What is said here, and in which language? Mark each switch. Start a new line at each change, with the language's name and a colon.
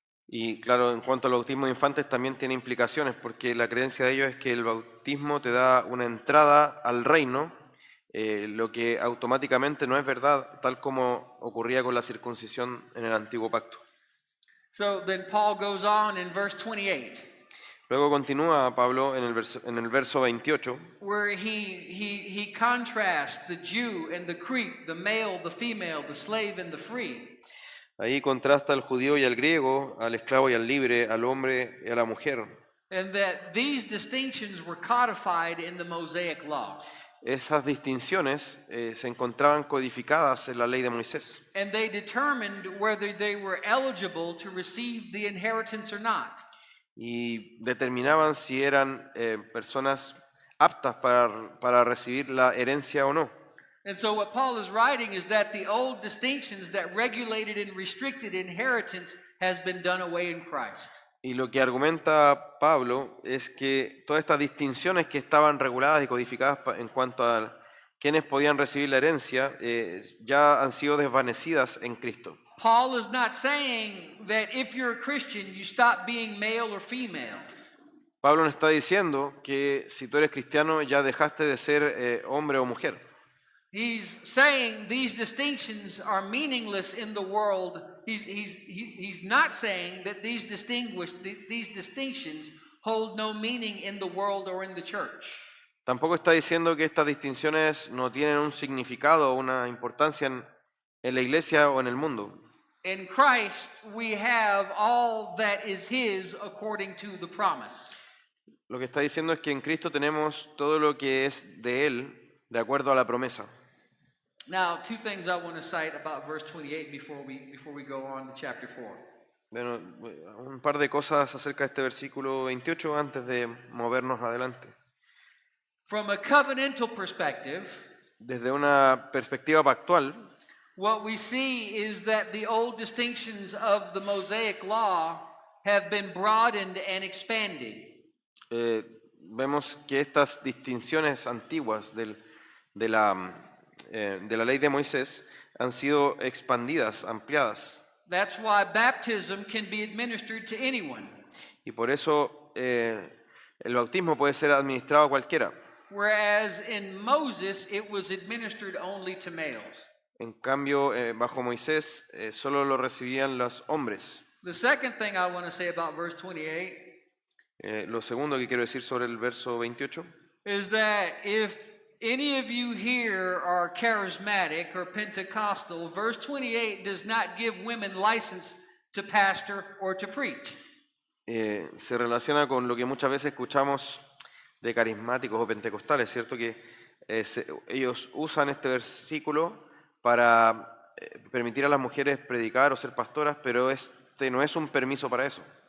Spanish: Y claro, en cuanto al bautismo de infantes también tiene implicaciones, porque la creencia de ellos es que el bautismo te da una entrada al reino, lo que automáticamente no es verdad, tal como ocurría con la circuncisión en el antiguo pacto.
English: So then Paul goes on in verse 28.
Spanish: Luego continúa Pablo en el verso 28,
English: where he contrasts the Jew and the Greek, the male, the female, the slave and the free.
Spanish: ahí contrasta al judío y al griego, al esclavo y al libre, al hombre y a la mujer.
English: And that these distinctions were codified in the Mosaic law.
Spanish: Esas distinciones se encontraban codificadas en la ley de Moisés.
English: And they determined whether they were eligible to receive the inheritance or not.
Spanish: Y determinaban si eran personas aptas para recibir la herencia o no.
English: And so what Paul is writing is that the old distinctions that regulated and restricted inheritance has been done away in Christ.
Spanish: Y lo que argumenta Pablo es que todas estas distinciones que estaban reguladas y codificadas en cuanto a quienes podían recibir la herencia ya han sido desvanecidas en Cristo.
English: Paul is not saying that if you're a Christian, you stop being male or female.
Spanish: Pablo no está diciendo que si tú eres cristiano ya dejaste de ser hombre o mujer.
English: He's saying these distinctions are meaningless in the world. He's not saying that these distinctions hold no meaning in the world or in the church.
Spanish: Tampoco está diciendo que estas distinciones no tienen un significado o una importancia en la iglesia o en el mundo.
English: In Christ, we have all that is His according to the promise.
Spanish: Lo que está diciendo es que en Cristo tenemos todo lo que es de Él de acuerdo a la promesa.
English: Now, two things I want to cite about verse 28 before we go on to chapter 4.
Spanish: Bueno, un par de cosas acerca de este versículo 28 antes de movernos adelante.
English: From a covenantal perspective,
Spanish: Desde una perspectiva pactual,
English: what we see is that the old distinctions of the Mosaic law have been broadened and expanded.
Spanish: vemos que estas distinciones antiguas de la ley de Moisés han sido expandidas, ampliadas.
English: That's why baptism can be administered to anyone,
Spanish: Y por eso el bautismo puede ser administrado a cualquiera.
English: whereas in Moses it was administered only to males.
Spanish: En cambio, bajo Moisés solo lo recibían los hombres.
English: The second thing I want to say about verse 28
Spanish: Lo segundo que quiero decir sobre el verso 28
English: is that if any of you here are charismatic or Pentecostal, verse 28 does not give women license to pastor or to preach.
Spanish: se relaciona con lo que muchas veces escuchamos de carismáticos o pentecostales, ¿cierto? Que ellos usan este versículo para permitir a las mujeres predicar o ser pastoras, pero este no es un permiso para eso.